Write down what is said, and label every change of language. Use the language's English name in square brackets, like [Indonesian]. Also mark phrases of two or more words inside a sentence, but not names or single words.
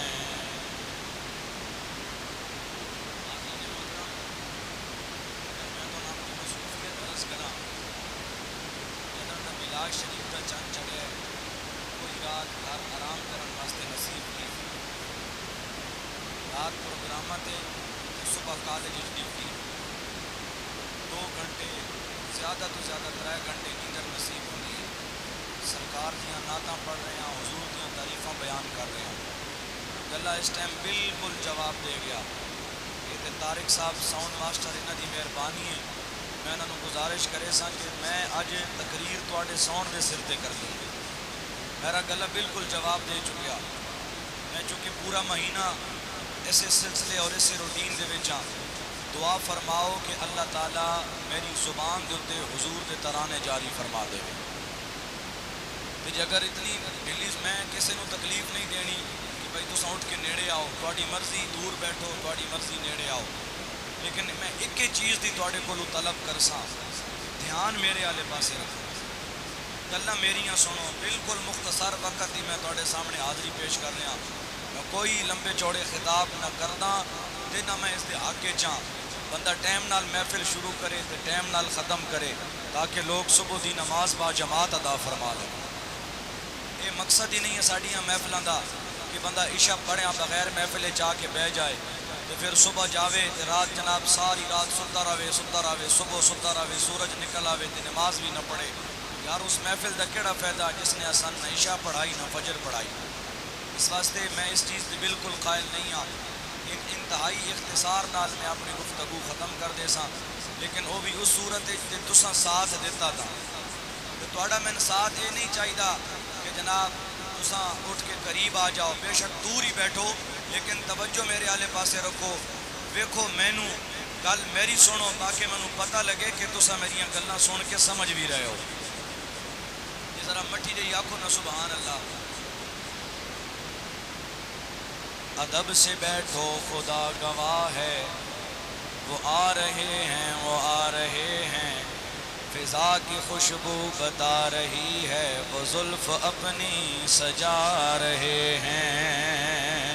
[Punjabi] شریف کا چند چڑھے کوئی رات گھر آرام کرن واسطے نصیب کی. رات پروگرام تے صبح کالج ڈیوٹی 2 گھنٹے زیادہ تو زیادہ 3 گھنٹے نیندر نصیب ہونی ہے. سرکار دیاں نعتاں پڑھ رہے ہیں، حضور دیاں تعریفاں بیان کر رہے ہیں. گلا اس ٹائم بالکل جواب دے گیا. یہ طارق صاحب ساؤنڈ ماسٹر انہاں دی مہربانی ہے. میں انہوں گزارش کرے سا کہ میں اج تقریر تواڈے ساؤنڈ دے سر تے کر دوں. میرا گلا بالکل جواب دے چکیا. میں چونکہ پورا مہینہ اسے سلسلے اور اسے روٹین دے وچ ہاں. دعا فرماؤ کہ اللہ تعالیٰ میری زبان دے اوتے حضور دے ترانے جاری فرما دے. کہ اگر اتنی ڈیلیز میں کسی نو تکلیف نہیں دینی کہ بھائی تساں اٹھ کے نیڑے آؤ، تواڈی مرضی دور بیٹھو، تواڈی مرضی نیڑے آؤ. لیکن میں ایک چیز دی تواڈے کولوں طلب کرساں، دھیان میرے والے پاسے رکھو. گلاں میریاں سنو، بالکل مختصر وقت ہی میں تواڈے سامنے حاضری پیش کر رہا، میں کوئی لمبے چوڑے خطاب نہ کردا تے نہ میں اس دے حق وچ ہاں۔ بندہ ٹائم نال محفل شروع کرے تے ٹائم نال ختم کرے تاکہ لوگ صبح دی نماز با جماعت ادا فرما لیں۔ یہ مقصد ہی نہیں ہے ساڈیاں محفلاں دا کہ بندہ عشاء پڑھیا بغیر محفل جا کے بہ جائے تو پھر صبح جاوے تے رات جناب ساری رات ستا رہے صبح ستا رہے، سورج نکل آوے تے نماز بھی نہ پڑھے۔ یار اس محفل دا کیڑا فائدہ جس نے اسان نہ عشاء پڑھائی نہ فجر پڑھائی۔ اس واسطے میں اس چیز کی بالکل قائل نہیں ہاں۔ انتہائی اختصار نال میں اپنی گفتگو ختم کر دے ساں، لیکن وہ بھی اس صورت تے تساں ساتھ دیتا تھا تو تہاڈا میں ساتھ یہ نہیں چاہیدا کہ جناب تساں اٹھ کے قریب آ جاؤ، بے شک دور ہی بیٹھو لیکن توجہ میرے آلے پاسے رکھو، ویکھو مینوں گل میری سنو تاکہ مینوں پتہ لگے کہ تساں میریاں گلاں سن کے سمجھ بھی رہے ہو۔ یہ ذرا مٹی جی آکھو نا [Arabic] سبحان اللہ۔ [Urdu] ادب سے بیٹھو خدا گواہ ہے، وہ آ رہے ہیں وہ آ رہے ہیں، فضا کی خوشبو بتا رہی ہے، وہ زلف اپنی سجا رہے ہیں۔